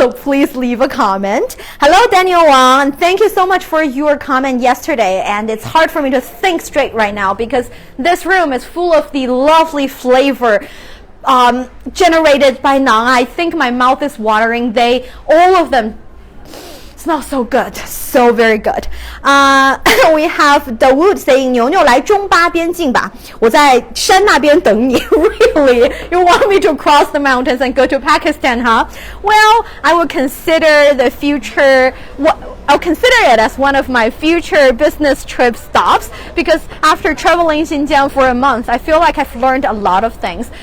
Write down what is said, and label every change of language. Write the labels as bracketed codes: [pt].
[en] So please leave a comment. Hello, Daniel Wang. Thank you so much for your comment yesterday. And it's hard for me to think straight right now because this room is full of the lovely flavor generated by Nang. I think my mouth is watering. All of them smell so good, so very good. We have Dawood saying [zh] 牛牛来中巴边境吧，我在山那边等你。 [en] Really? You want me to cross the mountains and go to Pakistan, huh? Well, I will consider the future. I'll consider it as one of my future business trip stops because after traveling Xinjiang for a month, I feel like I've learned a lot of things.